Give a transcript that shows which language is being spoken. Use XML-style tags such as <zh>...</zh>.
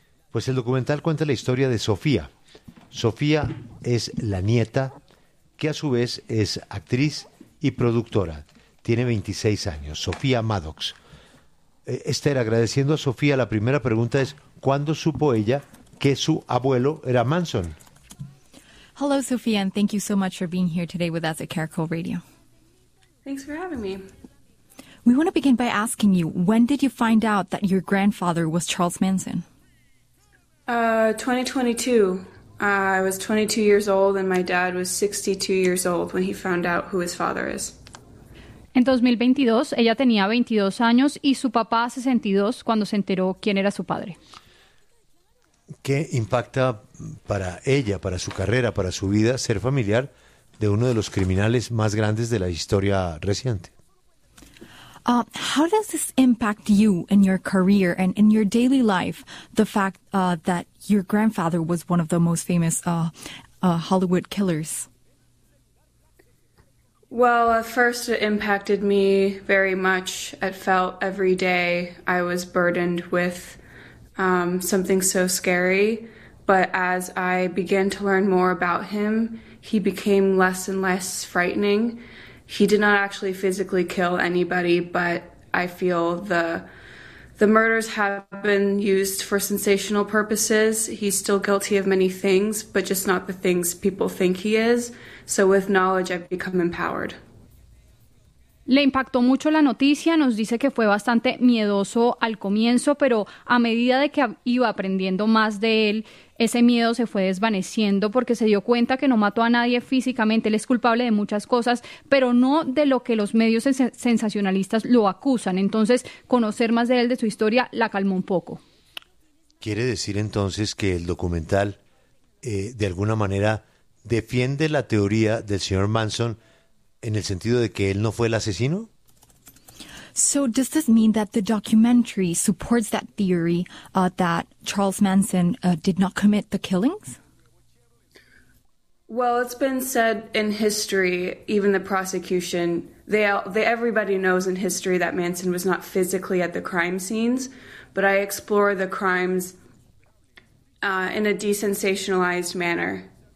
<es>Pues el documental cuenta la historia de Sofía. Sofía es la nieta, que a su vez es actriz y productora. Tiene 26 años, Sofía Maddox. Esther, agradeciendo a Sofía, la primera pregunta es, ¿cuándo supo ella que su abuelo era Manson?</es> <en>Hello, Sofía, and thank you so much for being here today with us at Caracol Radio. Thanks for having me. We want to begin by asking you, when did you find out that your grandfather was Charles Manson? 2022. I was 22 years old and my dad was 62 years old when he found out who his father is.</en> <es>En 2022, ella tenía 22 años y su papá 62 cuando se enteró quién era su padre. ¿Qué impacta para ella, para su carrera, para su vida, ser familiar de uno de los criminales más grandes de la historia reciente?</es> <en>How does this impact you in your career and in your daily life, the fact that your grandfather was one of the most famous Hollywood killers? Well, at first it impacted me very much. It felt every day I was burdened with something so scary. But as I began to learn more about him, he became less and less frightening. He did not actually physically kill anybody, but I feel the murders have been used for sensational purposes. He's still guilty of many things, but just not the things people think he is. So with knowledge, I've become empowered.</en> <es>Le impactó mucho la noticia, nos dice que fue bastante miedoso al comienzo, pero a medida de que iba aprendiendo más de él, ese miedo se fue desvaneciendo porque se dio cuenta que no mató a nadie físicamente. Él es culpable de muchas cosas, pero no de lo que los medios sensacionalistas lo acusan. Entonces, conocer más de él, de su historia, la calmó un poco. ¿Quiere decir entonces que el documental, de alguna manera, defiende la teoría del señor Manson en el sentido de que él no fue el asesino?</es> <en>So does this mean that the documentary supports that theory that Charles Manson did not commit the killings? Well, it's been said in history, even the prosecution, everybody knows in history that Manson was not physically at the crime scenes, but I explore the crimes in a desensationalized manner.</en>